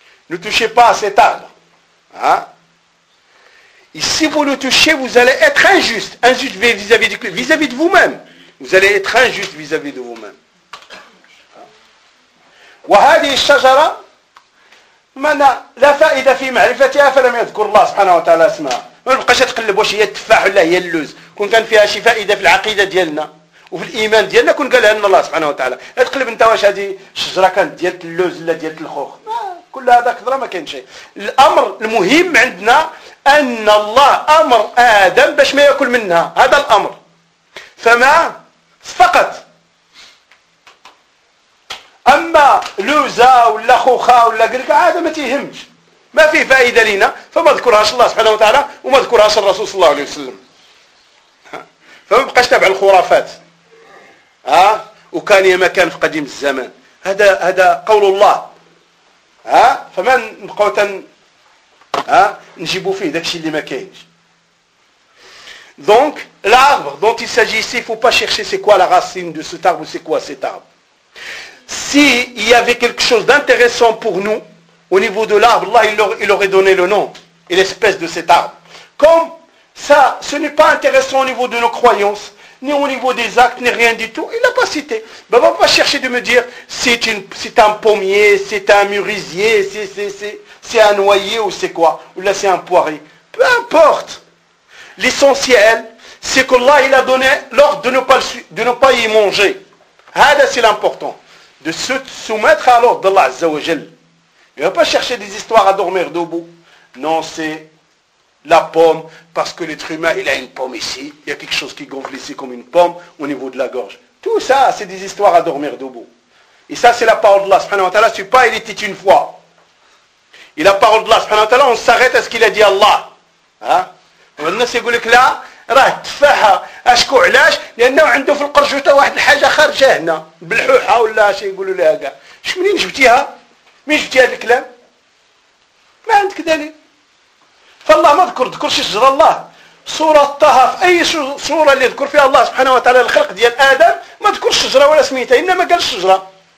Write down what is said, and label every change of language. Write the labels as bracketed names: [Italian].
[French] Ne touchez pas à cet arbre. Hein? Et si vous le touchez, vous allez être injuste. Injuste vis-à-vis de vous-même. Vous allez être injuste vis-à-vis de vous-même. [Arabic] وهذه الشجرة من لا فائدة في معرفتها فلم يذكر الله سبحانه وتعالى اسمها. ما نبقاش تقلب واش هي التفاح ولا هي اللوز. كون كان فيها شي فائدة في العقيدة ديالنا وفي الإيمان ديالنا كون قالها لنا الله سبحانه وتعالى. تقلب انت واش هذه الشجرة كانت ديال اللوز ولا ديال الخوخ. كل هذا كثر ما كاين شيء. الأمر المهم عندنا أن الله أمر آدم باش ما يأكل منها. هذا الأمر. فما فقط. اما لوزا ولا خوخه ولا قلك عاده ما تهمش ما فيه فائده لنا فما ذكرهاش الله سبحانه وتعالى وما ذكرهاش الرسول صلى الله عليه وسلم. فما بقاش تابع الخرافات. ها وكان يا ما كان في قديم الزمان هذا قول الله. ها فما نبقاو نجيبوا فيه داكشي اللي ما كاينش. دونك [French] l'arbre dont il s'agit ici faut pas chercher c'est quoi la racine de cet arbre ou c'est quoi cet arbre. S'il y avait quelque chose d'intéressant pour nous, au niveau de l'arbre, là, il aurait donné le nom et l'espèce de cet arbre. Comme ça, ce n'est pas intéressant au niveau de nos croyances, ni au niveau des actes, ni rien du tout, il ne l'a pas cité. Ben, on ne va pas chercher de me dire, c'est un pommier, c'est un mûrisier, c'est un noyer ou c'est quoi, ou là c'est un poirier. Peu importe. L'essentiel, c'est que là, il a donné l'ordre de ne pas y manger. Hada, c'est l'important. De se soumettre à l'ordre d'Allah Azza wa Jal. Il ne va pas chercher des histoires à dormir debout. Non, c'est la pomme, parce que l'être humain, il a une pomme ici, il y a quelque chose qui gonfle ici comme une pomme au niveau de la gorge. Tout ça, c'est des histoires à dormir debout. Et ça, c'est la parole d'Allah subhanahu wa ta'ala, c'est pas il était une fois. Et la parole d'Allah subhanahu wa ta'ala, on s'arrête à ce qu'il a dit Allah. Hein? Maintenant, c'est que là, [Arabic] راه تفاحه اشكو علاش لانه عنده في القرجوطه واحد الحاجه خارجه هنا بالحوحه ولا شي يقولوا لها كاع اش منين جبتيها مين جبتي هذا الكلام ما عندك دليل. فالله ما ذكر شي شجره الله سوره طه في اي سوره اللي ذكر فيها الله سبحانه وتعالى الخلق ديال ادم ما ذكرش الشجره ولا سميتها انما قال الشجره.